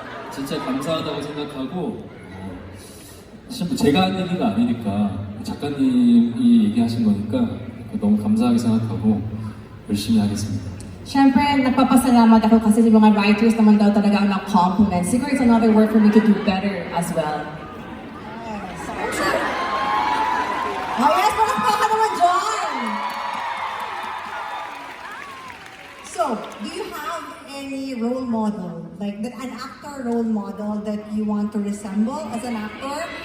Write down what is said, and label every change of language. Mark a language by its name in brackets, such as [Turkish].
[Korean] 진짜 감사하다고 생각하고 사실 뭐 제가 한 얘기가 아니니까 작가님이 얘기하신 거니까 너무 감사하게 생각하고 열심히 하겠습니다. [Filipino] Siyempre, nagpapasalamat ako kasi yung mga writers naman daw talaga ang na-compliment. [English] Siguro it's another word for me to do better as well. Yes. Oh yes, [Filipino] palakpakan naman dyan! [English] So, do you have any role model? Like an actor role model that you want to resemble as an actor?